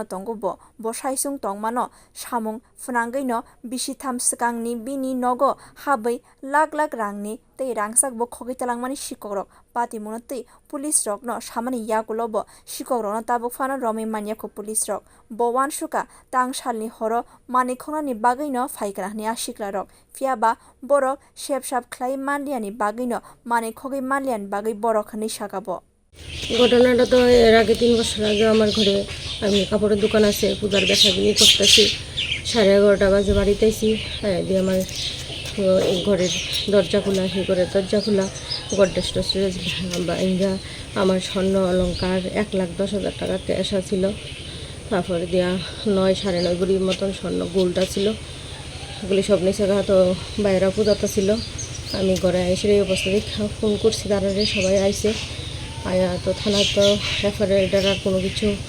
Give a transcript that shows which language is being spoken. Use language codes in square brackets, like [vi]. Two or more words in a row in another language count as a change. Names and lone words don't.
[trp] tongo bo saicung tongmano samung phunangui no bisitham swkangni bini nogo habwi lakh rangni tei rangsak bo khogui talangmani Sikokrok patimuna tui police rok no samani yakulo bo Sikokrok no tabukfano romi maniako police rok bo wansuka Tangsalni horo manikhonani bagui no phaikra hini asiklarok phiaba borok sepsap khlai manliani bagui no manikhogui manliani bagui borok hini sakabo [bn] ঘটনাটা তো এর আগে 3 বছর আগে আমার ঘরে আমি কাপড়ের দোকান আছে পূজার বেচাকেনি করতেছি 11:30 বাজে বাড়িতে আইছি দিয়ে আমার ঘরের দরজা খোলা সেই ঘরের দরজা খোলা গডরেজ টসরেজ ভাঙা আমার স্বর্ণ অলংকার 1,10,000 টাকা ক্যাশ ছিল তারপরে দিয়া 9-9.5 ভরির মতন স্বর্ণ গোল্ডটা ছিল এগুলি সব নিচে তো বাইরে পূজাটা ছিল আমি ঘরে এসে এই অবস্থায় ফোন করছি তারা সবাই আইছে আয়া তো থানা তো এফআইআর আর কোনো কিছু